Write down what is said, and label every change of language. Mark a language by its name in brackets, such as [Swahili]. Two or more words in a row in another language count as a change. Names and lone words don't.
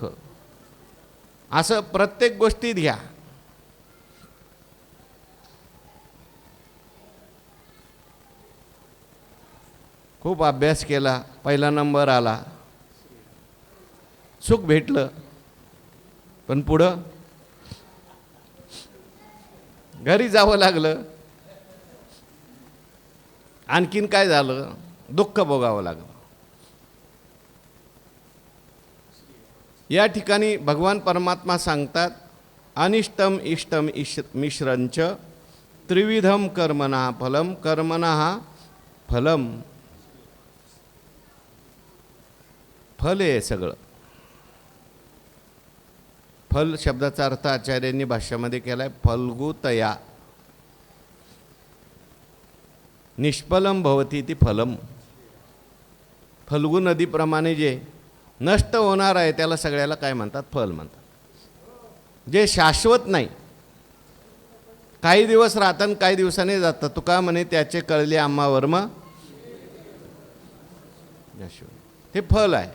[Marathi] असं प्रत्येक गोष्टीत घ्या. खूप अभ्यास केला, पहिला नंबर आला, सुख भेटलं, पण पुढं घरी जावं लागलं. आणखीन काय झालं? दुःख भोगावं लागलं. या ठिकाणी भगवान परमात्मा सांगतात, [Sanskrit] अनिष्टम इष्टम मिश्रंच त्रिविधम कर्मणः फलम. कर्मणः फलम, [Marathi] फल आहे सगळं. फल शब्दाचा अर्थ आचार्यांनी भाष्यामध्ये केला आहे, फल्गुतया. [Sanskrit] निष्फलम भवती ती फलम. [Marathi] फल्गु नदीप्रमाणे जे नष्ट होणार आहे त्याला सगळ्याला काय म्हणतात? फल म्हणतात. जे शाश्वत नाही, काही दिवस राहतात, काही दिवसांनी जातात. तुका म्हणे त्याचे कळले आम्हा वर्म, हे फल आहे.